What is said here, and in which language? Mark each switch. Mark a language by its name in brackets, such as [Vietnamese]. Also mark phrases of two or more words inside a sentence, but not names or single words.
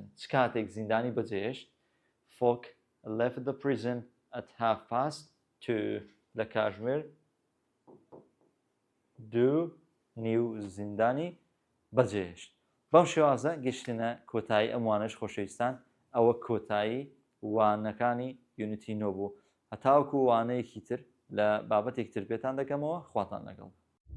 [Central Kurdish] چ کاتێک زیندانی بەجێهێشت. [English] Folk left the prison at 2:30 [Central Kurdish] لە کاتژمێر 2 نیو زیندانی بەجێهێشت. بەم شێوازە گەشتنە کۆتایی ئەموانش خۆشەویستان ئەوە کۆتایی وانەکانی یونیتی نۆ بوو. هەتاوەکو وانەیەکی تر لە بابەتێک تر پێتان دەکەمەوە خواتان لەگەڵ.